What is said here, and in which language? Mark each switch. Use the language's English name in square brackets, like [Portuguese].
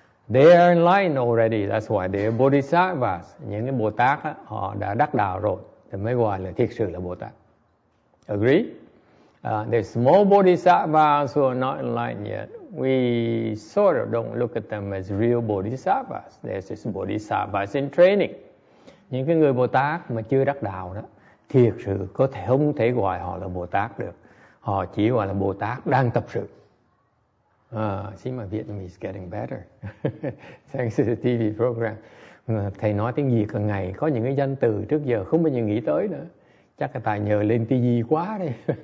[English] They are enlightened already, that's why they are Bodhisattvas. [Vietnamese] Những cái Bồ Tát á, họ đã đắc đạo rồi thì mới gọi là thiệt sự là Bồ Tát. [English] Agree? There's small Bodhisattvas who are not enlightened yet. We sort of don't look at them as real Bodhisattvas. There's just Bodhisattvas in training. [Vietnamese] Những cái người Bồ Tát mà chưa đắc đạo đó, thiệt sự không thể gọi họ là Bồ Tát được. Họ chỉ gọi là Bồ Tát đang tập sự. [English] See, my Vietnamese is getting better. Thanks to the TV program. [Vietnamese] Thầy nói tiếng Việt hàng ngày, có những cái danh từ trước giờ không bao giờ nghĩ tới nữa. Chắc là tại nhờ lên TV quá đây.